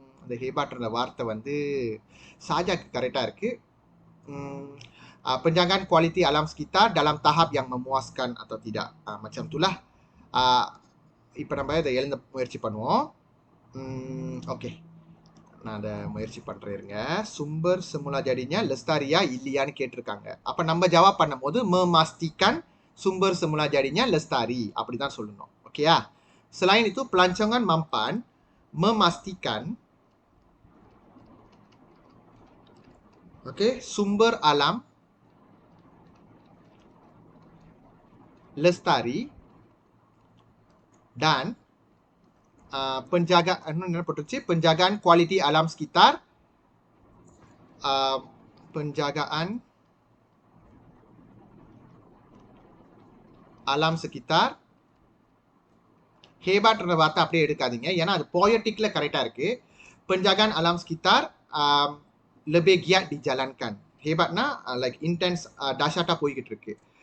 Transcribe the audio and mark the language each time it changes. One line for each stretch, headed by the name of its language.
Tamil: இந்த ஹேபாட்ன்ற வார்த்தை வந்து சாஜாக்கு கரெக்டாக இருக்கு.
Malay: penjagaan kualiti alam sekitar dalam tahap yang memuaskan atau tidak. macam itulah.
Tamil: இப்போ நம்ம இதை எழுத முயற்சி பண்ணுவோம். ஓகே, நான் அதை முயற்சி பண்றேங்க.
Malay: sumber semula jadinya lestariya
Tamil: இல்லையான்னு கேட்டிருக்காங்க. அப்ப நம்ம ஜவாப் பண்ணும்போது
Malay: memastikan sumber semula jadinya lestari
Tamil: அப்படிதான் சொல்லணும்.
Malay: ஓகேயா? Selain itu pelancongan mampan memastikan sumber alam lestari dan penjagaan kualiti alam sekitar, penjagaan alam sekitar.
Tamil: ஹேபாட்ன்ற வார்த்தை அப்படியே எடுக்காதீங்க, ஏன்னா அது போயட்டிக்ல கரெக்டா இருக்கு.
Malay: penjagaan alam sekitar lebih giat dijalankan.
Tamil: Hebatna
English: like intense
Tamil: dahsyatா போய்கிட்டு இருக்கு.